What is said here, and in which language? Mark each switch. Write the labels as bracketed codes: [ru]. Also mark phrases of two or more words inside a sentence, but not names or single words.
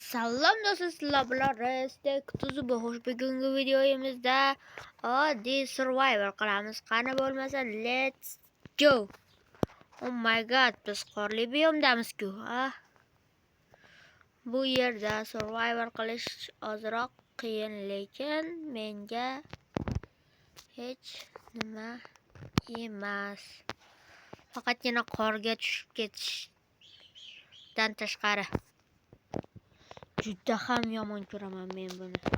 [uz] Salom do'stlar, sizlar bilan Restek Tuzu Xo'sh, bugungi videomizda oddiy survivor qilamiz. Qani bo'lmasa, [en] let's go. Oh my god, [uz] biz qorli biyomdamiz-ku. Bu yerda survivor qilish ozroq qiyin, lekin menga hech nima emas. Faqatgina qorga tushib ketishdan tashqari juda ham yomon ko'raman men buni.